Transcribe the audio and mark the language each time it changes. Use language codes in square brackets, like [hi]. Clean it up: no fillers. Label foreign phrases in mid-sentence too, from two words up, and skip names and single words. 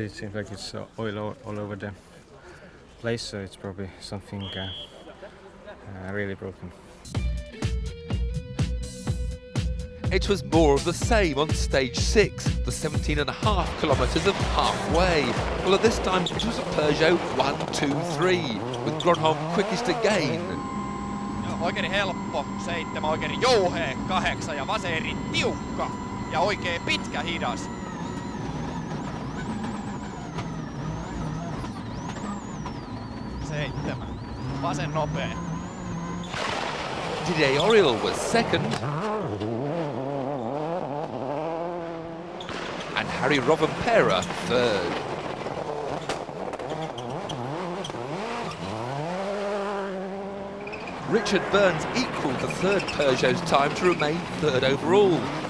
[en] It seems like it's oil all over the place, so it's probably something really broken. It was more of the same on stage 6, the 17.5 kilometres of halfway. Although this time it was a Peugeot 123, with Gronholm quickest again. [fi] Oikein helppo, 7, oikein jouhea, 8 ja vaserin tiukka ja oikein pitkä hidas. Vasen nopea. [en] Didier Auriol was second. And Harry Rovanperä third. Richard Burns equalled the third Peugeot's time to remain third overall.